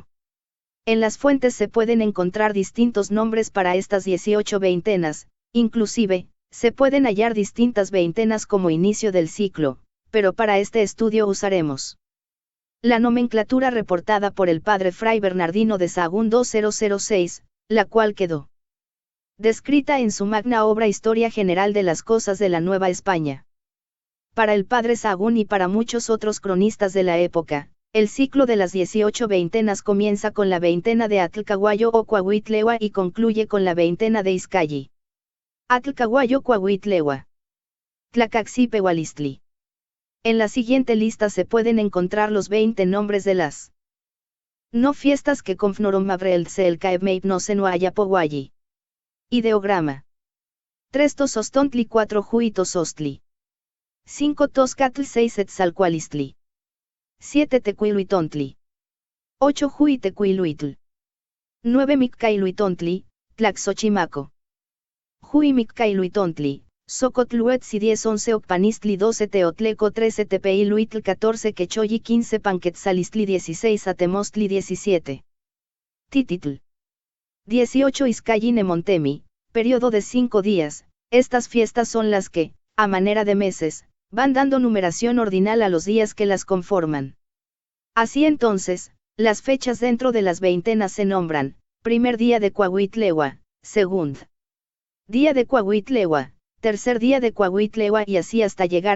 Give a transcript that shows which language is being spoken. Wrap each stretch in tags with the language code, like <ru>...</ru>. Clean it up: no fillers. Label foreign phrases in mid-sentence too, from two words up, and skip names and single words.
<es>En las fuentes se pueden encontrar distintos nombres para estas 18 veintenas, inclusive, se pueden hallar distintas veintenas como inicio del ciclo, pero para este estudio usaremos La nomenclatura reportada por el padre Fray Bernardino de Sahagún 2006, la cual quedó descrita en su magna obra Historia General de las Cosas de la Nueva España. Para el padre Sahagún y para muchos otros cronistas de la época, el ciclo de las 18 veintenas comienza con la veintena de Atlcahuallo o Coahuitlewa y concluye con la veintena de Izcalli. Atlcahuallo Coahuitlewa. Tlacaxipewalistli. En la siguiente lista se pueden encontrar los 20 nombres de las no fiestas que confnorom-mabreltse el caebmeipnosen Ayapohualli. Ideograma. 3 Tosostontli 4 Juitosostli. 5 Toscatl 6 Etzalcualistli. 7 Tecuiluitontli. 8 Juitecuiluitl. 9 Miccailuitontli, Tlaxochimaco. Juimiccailuitontli, Socotluetzi 10 11 Ocpanistli 12 Teotleco 13 Tepeiluitl 14 Quechoyi 15 Panquetzalistli 16 Atemostli 17. Tititl. 18 Izcalli Nemontemi, periodo de 5 días. Estas fiestas son las que, a manera de meses, van dando numeración ordinal a los días que las conforman. Así entonces, las fechas dentro de las veintenas se nombran: primer día de Coahuitlewa, segundo día de Coahuitlewa, tercer día de Coahuitlewa y así hasta llegar</es>